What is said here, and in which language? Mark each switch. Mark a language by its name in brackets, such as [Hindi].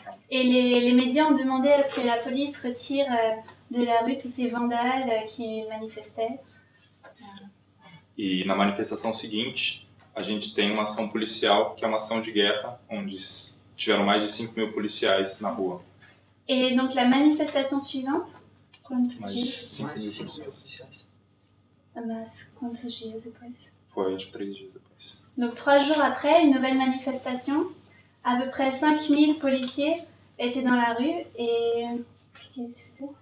[French] Et les médias ont demandé à ce que la police retire de la rue tous ces vandales qui manifestaient. [Portuguese] E na manifestação seguinte, a gente tem uma ação policial, que é uma ação de guerra, onde tiveram mais de 5.000 policiais na rua. [French] Et donc la manifestation suivante, [Portuguese] Mais de 5.000 policiais. Mas quantos dias depois? Foi tipo 3 dias depois. [French] Donc 3 jours après, une nouvelle manifestation, à peu près 5.000 policiers étaient dans la rue et qu'est-ce que c'était?